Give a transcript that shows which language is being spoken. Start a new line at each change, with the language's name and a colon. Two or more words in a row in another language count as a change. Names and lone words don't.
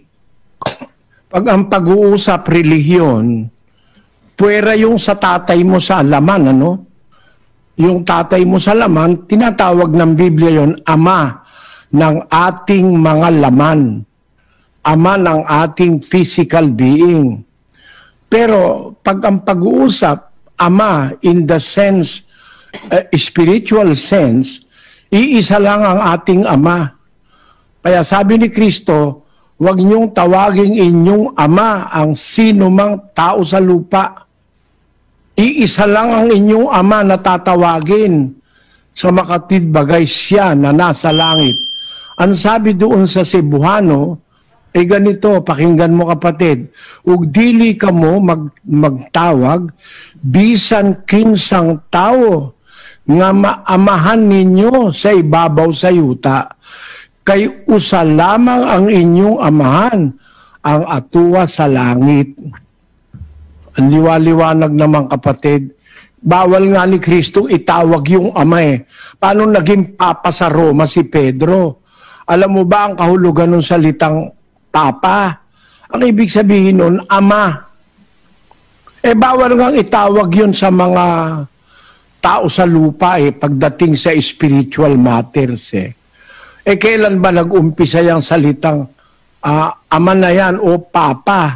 Filipino: Pag ang pag-uusap relihiyon, puwera yung sa tatay mo sa laman, Yung tatay mo sa laman, tinatawag ng Biblia yon ama ng ating mga laman. Ama ng ating physical being. Pero pag ang pag-uusap Ama
English: in the sense, spiritual sense,
Filipino: iisa lang ang ating Ama. Kaya sabi ni Kristo, huwag niyong tawaging inyong Ama ang sino mang tao sa lupa. Iisa lang ang inyong Ama na tatawagin. Sa makatwid bagay siya na nasa langit.
Cebuano: Ang sabi doon sa Cebuano, ganito, pakinggan mo kapatid, ug dili ka mo magtawag, bisan kinsang tao, nga maamahan ninyo sa ibabaw sa yuta, kay usa lamang ang inyong amahan, ang atuwa sa langit.
Filipino: Ang liwaliwanag naman kapatid, bawal nga ni Kristo itawag yung Ama eh. Paano naging Papa sa Roma si Pedro? Alam mo ba ang kahulugan ng salitang Papa? Ang ibig sabihin nun, Ama. Bawal nga itawag yun sa mga tao sa lupa pagdating sa
English: spiritual matters
Filipino: kailan ba nag-umpisa yung salitang Ama na yan o Papa?